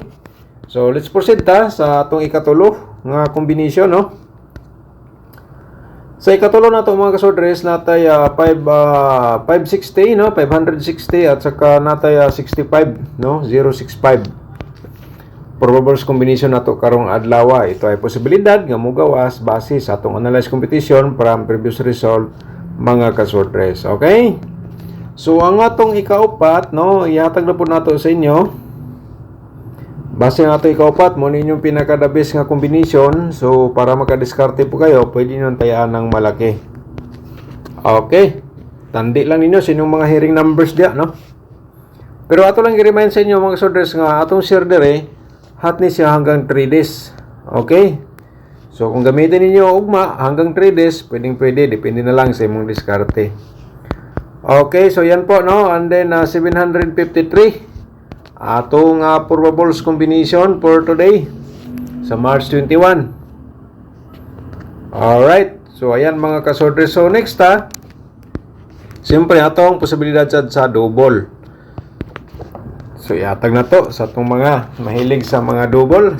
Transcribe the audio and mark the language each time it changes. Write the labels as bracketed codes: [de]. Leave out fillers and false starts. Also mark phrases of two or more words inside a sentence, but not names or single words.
[en] So let's proceed [ceb] sa atong ikatulo nga combination no. Sa ikatulo na to mga kasodres, natay 560 no, 560 at saka natay 65 no, 065. Probables combination nato karong adlaw. Ito ay posibilidad nga mogawas base sa atong [en] analyze competition from previous result [ceb] mga kasodres. Okay? So ang atong ikaupat no, ihatag na po nato sa inyo. Base nga ito ikaupat, mo ninyong pinaka- [en] the best [ceb] nga combination. [tl] So, para makadiskarte po kayo, pwede nyo tayaan ng malaki. [ceb] Okay. Tandi lang ninyo sinong mga [en] hearing numbers [ceb] diya, no? Pero ato lang i-remind sa inyo mga kasodres nga atong share dire, hot ni siya hanggang 3 days. Okay? So, kung gamitin ninyo ugma hanggang 3 days, pwede. Depende na lang sa imong diskarte. Okay, so yan po, no? And then, 753. Atong probables combination [en] for today [ceb] sa March 21. Alright. So, ayan mga kasodres. So, next siyempre, atong posibilidad sa double. So, iatag na to sa atong mga mahilig sa mga double.